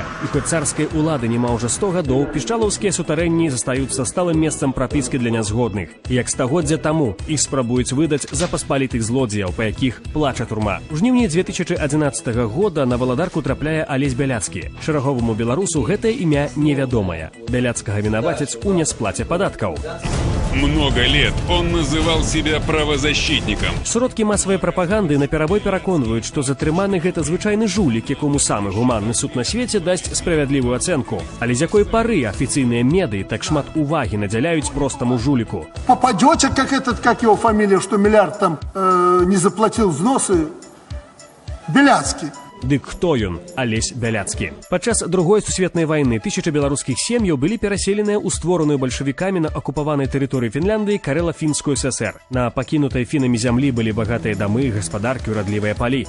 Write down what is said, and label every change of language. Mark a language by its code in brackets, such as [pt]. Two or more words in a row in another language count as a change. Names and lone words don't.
[be] І хоць царскай улады няма ўжо 100 гадоў, пішчалаўскія сутарэнні застаюцца сталым месцам прапіскі для нязгодных. Як стагоддзя таму іх спрабуюць выдаць за паспалітых злодзеяў, па якіх плача турма. У жніўні 2011 года на Валадарку трапляе Алесь Беляцкі. Шараговаму беларусу гэтае імя невядомае. Беляцкага вінавацяць у несплаце падаткаў. [ru] Много лет он называл себя правозащитником. [be] Сродкі масавай прапаганды наперабой пераконваюць, што затрыманы гэта звычайны жулік, якому самы гуманны суд на свеце дасць справядлівую ацэнку. Але з якой пары афіцыйныя медыі так шмат увагі надзяляюць простаму жуліку? [ru] Попадете, как его фамилия, что миллиард там не заплатил взносы? Беляцкий. [be] Дык хто ён? Алесь Беляцкі. Падчас Другой сусветнай вайны тысячы беларускіх сем'яў былі пераселеныя ў створаную бальшавікамі на акупаванай тэрыторыі Фінляндыі Карэла-фінскую ССР. На пакінутай фінамі зямлі былі багатыя дамы, гаспадаркі, урадлівыя палі.